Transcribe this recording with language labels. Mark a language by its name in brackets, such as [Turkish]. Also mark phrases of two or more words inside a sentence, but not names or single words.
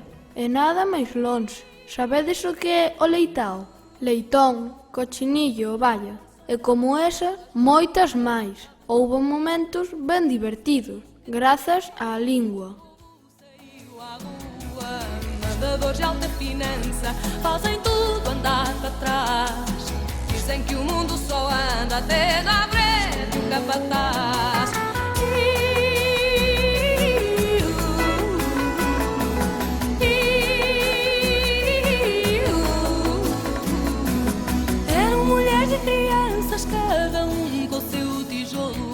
[Galician] E nada máis lonxe. Sabedes o que é o leitao? [Spanish] Leitón, cochinillo, valla. [Galician] E como esa, moitas máis. Houbo momentos ben divertidos, grazas á lingua. [Portuguese] Nadadores de alta finança fazem tudo andar para trás. Dizem que o mundo só anda até na frente do capataz. Eram mulheres e crianças, cada um com seu tijolo.